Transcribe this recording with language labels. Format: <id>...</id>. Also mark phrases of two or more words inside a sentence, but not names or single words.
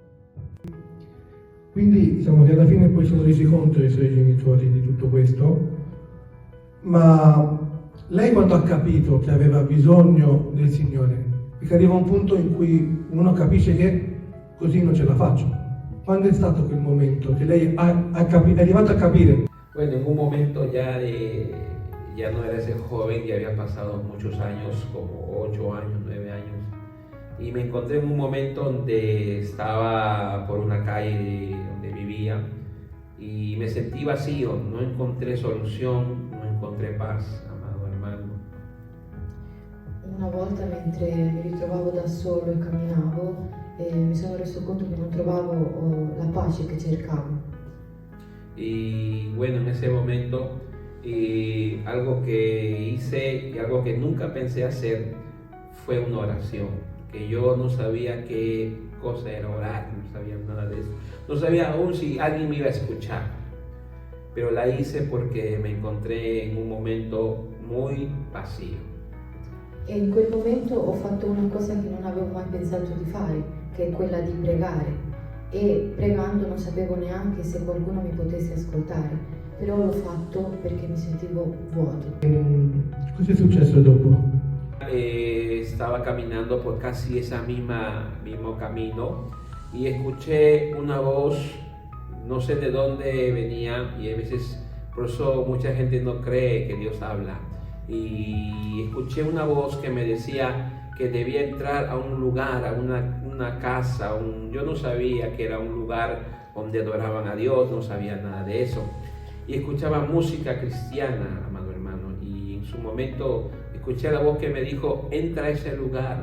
<it>Quindi diciamo che alla fine poi sono resi conto i suoi genitori di tutto questo, ma lei quando ha capito che aveva bisogno del Signore, perché arriva un punto in cui uno capisce che così non ce la faccio. Quando è stato quel momento que lei è arrivata a capire?</it> <es>Bueno, en un momento ya no era ese joven, ya había pasado muchos años, como 8 años, 9 años. Y me encontré en un momento donde estaba por una calle donde vivía y me sentí vacío, no encontré solución, no encontré paz, amado hermano.</es> <it>Una volta mentre mi ritrovavo da solo e camminavo, mi sono reso conto che non trovavo la pace che cercavo.</it> <es>Y bueno, en ese momento algo que hice y algo que nunca pensé hacer fue una oración. Que yo no sabía qué cosa era orar, no sabía nada de eso. No sabía aún si alguien me iba a escuchar, pero la hice porque me encontré en un momento muy vacío.</es> <it>E in quel momento ho fatto una cosa che non avevo mai pensato di fare, che è quella di pregare. E pregando non sapevo neanche se qualcuno mi potesse ascoltare, però l'ho fatto perché mi sentivo vuoto. Cosa è successo dopo?</it> <es>Estaba caminando por casi ese mismo camino y escuché una voz, no sé de dónde venía, y a veces por eso mucha gente no cree que Dios habla, y escuché una voz que me decía que debía entrar a un lugar, a una casa, yo no sabía que era un lugar donde adoraban a Dios, no sabía nada de eso, y escuchaba música cristiana, amado hermano, y en su momento escuché la voz que me dijo, entra a ese lugar.</es>